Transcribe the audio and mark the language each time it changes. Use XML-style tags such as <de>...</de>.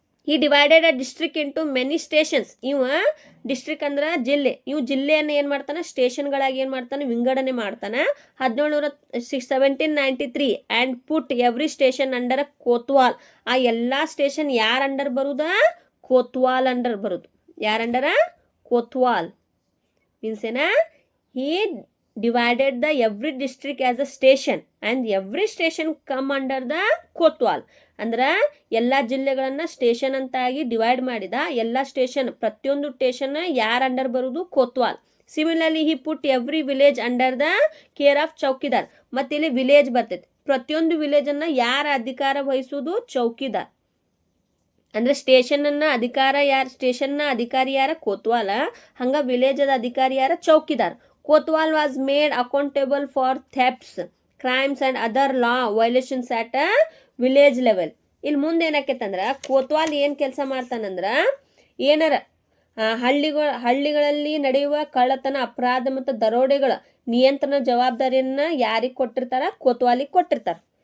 <en>He divided a district into many stations.</en> <kn>ಇವ district ಅಂದ್ರೆ ಜಿಲ್ಲೆ. ಇವು ಜಿಲ್ಲೆಯನ್ನು ಏನು ಮಾಡ್ತಾನೆ, ಸ್ಟೇಷನ್ಗಳಾಗಿ ಏನು ಮಾಡ್ತಾನೆ, ವಿಂಗಡಣೆ ಮಾಡ್ತಾನೆ.</kn> <en>1793 and put every station under kotwal.</en> <kn>ಆ ಎಲ್ಲ ಸ್ಟೇಷನ್ ಯಾರ ಅಂಡರ್ ಬರುದ, ಕೋತ್ವಾಲ್ ಅಂಡರ್ ಬರುದು. ಯಾರ ಅಂಡರ, ಕೋತ್ವಾಲ್.</kn> <en>Means ಏನ, he divided the every district as a station and every station come under the kotwal.</en> <kn>ಅಂದ್ರೆ ಎಲ್ಲ ಜಿಲ್ಲೆಗಳನ್ನ ಸ್ಟೇಷನ್ ಅಂತ ಆಗಿ ಡಿವೈಡ್ ಮಾಡಿದ. ಎಲ್ಲ ಸ್ಟೇಷನ್, ಪ್ರತಿಯೊಂದು ಸ್ಟೇಷನ್ ಯಾರ ಅಂಡರ್ ಬರುವುದು, Kotwal.</kn> <en>Similarly he put every village under the care of chowkidar.</en> <kn>ಮತ್ತೆ ಇಲ್ಲಿ ವಿಲೇಜ್ ಬರ್ತೈತಿ. ಪ್ರತಿಯೊಂದು ವಿಲೇಜ್ ಅನ್ನ ಯಾರ ಅಧಿಕಾರ ವಹಿಸುವುದು, ಚೌಕಿದಾರ್. ಅಂದ್ರೆ ಸ್ಟೇಷನ್ನ ಅಧಿಕಾರ ಯಾರು, ಸ್ಟೇಷನ್ನ ಅಧಿಕಾರಿ ಯಾರ, ಕೋತ್ವಾಲ. ಹಂಗ ವಿಲೇಜ್ ಅಧಿಕಾರಿ ಯಾರ, ಚೌಕಿದಾರ್.</kn> <en>Kotwal was made accountable for thefts, crimes and other law violations at a village level.</en> <kn>ಇಲ್ಲಿ ಮುಂದೆ ಏನಾಕೈತಂದ್ರೆ, ಕೋತ್ವಾಲ್ ಏನು ಕೆಲಸ ಮಾಡ್ತಾನಂದ್ರ, ಏನಾರ ಹಳ್ಳಿಗಳಲ್ಲಿ ನಡೆಯುವ ಕಳ್ಳತನ, ಅಪರಾಧ ಮತ್ತು ದರೋಡೆಗಳ ನಿಯಂತ್ರಣ ಜವಾಬ್ದಾರಿಯನ್ನ ಯಾರಿಗೆ ಕೊಟ್ಟಿರ್ತಾರ, ಕೋತ್ವಾಲಿಗೆ ಕೊಟ್ಟಿರ್ತಾರ.</kn>